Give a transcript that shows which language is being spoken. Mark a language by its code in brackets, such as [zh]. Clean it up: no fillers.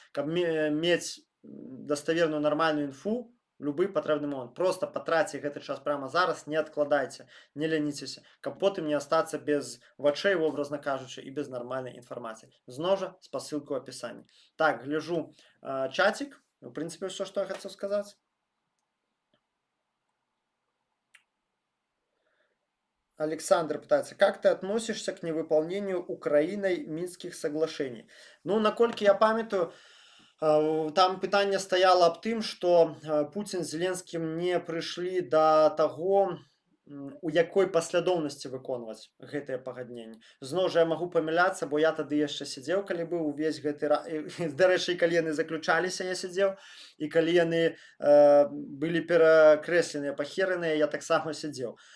[be] Каб мець даставерную нармальную інфу, любы патрэбны момант, просто патраце гэты час прямо зараз, не адкладайце, не ляніцеся, каб потым не астацца без вачэй, вобразна кажучы, і без нармальнай інфармацыі. Зноў жа, спасылку ў апісанні. Так, гляжу чатик, в прынцыпе, ўсё, што я хацеў сказаць. [ru] Александр пытается, как ты относишься к невыполнению Украиной Минских соглашений? [be] Ну, наколькі я памятаю, там пытанне стаяло аб тым, што Путін з Зеленскім не прыйшлі да таго, у якой паслядоўнасці выконваць гэтыя пагадненні. Зноў жа я магу памыляцца, бо я тады яшчэ сядзеў, калі быў увесь гэты, дарэчы, калі яны заключаліся, я сядзеў, і калі яны былі перакрэсленыя, пахераныя, я таксама сядзеў.